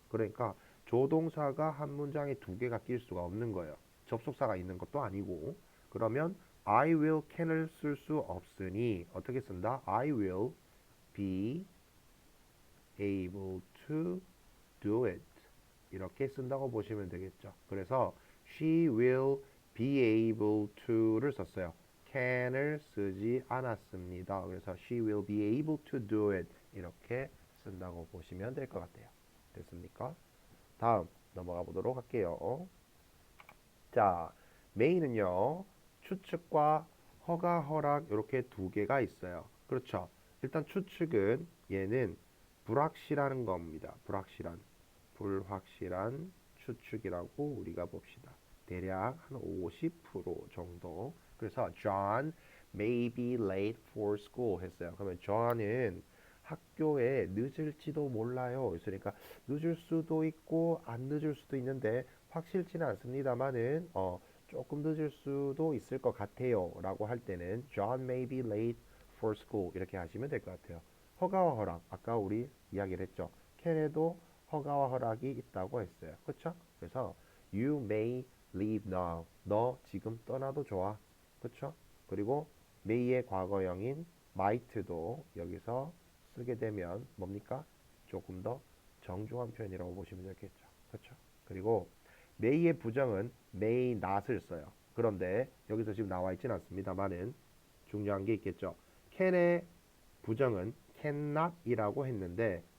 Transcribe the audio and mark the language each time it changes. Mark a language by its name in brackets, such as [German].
[Korean] 그러니까 조동사가 한 문장에 두 개가 낄 수가 없는 거예요. 접속사가 있는 것도 아니고. 그러면 I will can을 쓸 수 없으니 어떻게 쓴다? [English] I will be able to do it. [Korean] 이렇게 쓴다고 보시면 되겠죠. 그래서 [English] she will be able to [Korean] 를 썼어요. can을 쓰지 않았습니다. 그래서 [English] she will be able to do it [Korean] 이렇게 쓴다고 보시면 될 것 같아요. 됐습니까? 다음 넘어가 보도록 할게요. 자, may는요. 추측과 허가, 허락 이렇게 두 개가 있어요. 그렇죠? 일단 추측은 얘는 불확실한 겁니다. 불확실한 추측이라고 우리가 봅시다. 대략 한 50% 정도. 그래서 [English] John may be late for school [Korean] 했어요. 그러면 John은 학교에 늦을지도 몰라요. 그러니까 늦을 수도 있고 안 늦을 수도 있는데 확실치는 않습니다만은 조금 늦을 수도 있을 것 같아요. 라고 할 때는 [English] John may be late for school [Korean] 이렇게 하시면 될 것 같아요. 허가와 허락 아까 우리 이야기를 했죠. 캔에도 허가와 허락이 있다고 했어요. 그렇죠? 그래서 [English] you may leave now. [Korean] 너 지금 떠나도 좋아. 그렇죠? 그리고 may의 과거형인 might도 여기서 쓰게 되면 뭡니까? 조금 더 정중한 표현이라고 보시면 되겠죠. 그렇죠? 그리고 may의 부정은 may not을 써요. 그런데 여기서 지금 나와 있지는 않습니다만은 중요한 게 있겠죠. can의 부정은 cannot이라고 했는데